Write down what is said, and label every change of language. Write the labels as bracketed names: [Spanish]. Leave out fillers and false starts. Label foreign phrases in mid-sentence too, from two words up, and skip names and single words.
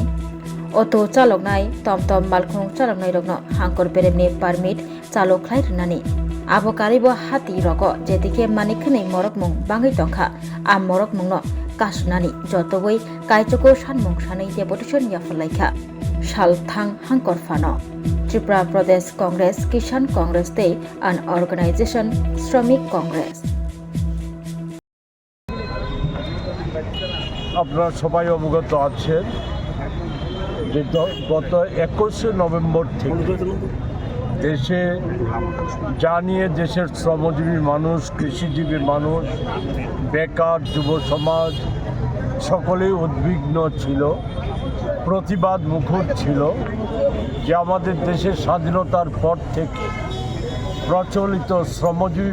[Bodo] अटो चालकनाय टमटम मालखुं चालकनाय रगनो हांकर बेरेमनि पारमिट चालक खलाय रनानि आबो कारिबो हाति रग जेदिके मानिखनै मरक मुं बाङै टंखा आ मरक मुंनो कासुनानि जतबै कायचको सानमुं सानै डेपुटेशन याफलायखा सालथां हांकर फानो त्रिपुरा प्रदेश कांग्रेस किसान कांग्रेस ते अन ऑर्गेनाइजेशन श्रमिक कांग्रेस [Bangla] আপনারা সবাই অবগত আছেন যে গত 21 নভেম্বর থেকে দেশে যা নিয়ে দেশের শ্রমজীবী মানুষ কৃষিজীবী মানুষ বেকার যুব সমাজ সকলেই উদ্বিগ্ন ছিল প্রতিবাদ মুখর ছিল যে আমাদের দেশের স্বাধীনতার পর থেকে প্রচলিত শ্রমজীবী